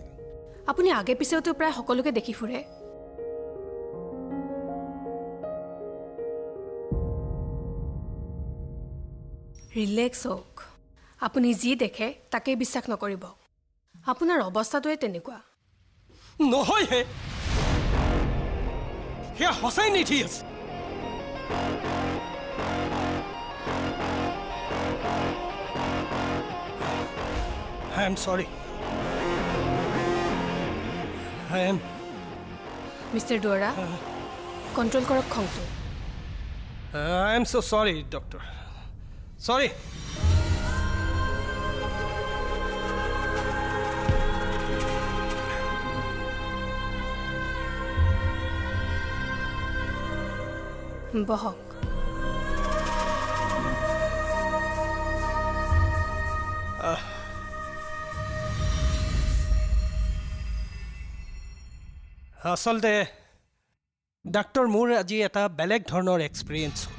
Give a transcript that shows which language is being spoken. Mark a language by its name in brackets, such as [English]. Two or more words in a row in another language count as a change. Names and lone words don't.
[Assamese] আপুনি আগে পিছেওতো প্ৰায় সকলোকে দেখি ফুৰে। ৰিলেক্স হওক, আপুনি যি দেখে তাকেই বিশ্বাস নকৰিব। আপোনাৰ অৱস্থাটোৱে তেনেকুৱা। নহয়হে, সেয়া সঁচাই নিধি আছে। [English] I am sorry. I am. [Assamese] মিষ্টাৰ দুৱৰা, কণ্ট্ৰল কৰক খংটো। [English] I am so sorry, doctor. Sorry. [Assamese] বহক। আচলতে ডাক্তৰ, মোৰ আজি এটা বেলেগ ধৰণৰ এক্সপিৰিয়েঞ্চ হ'ল।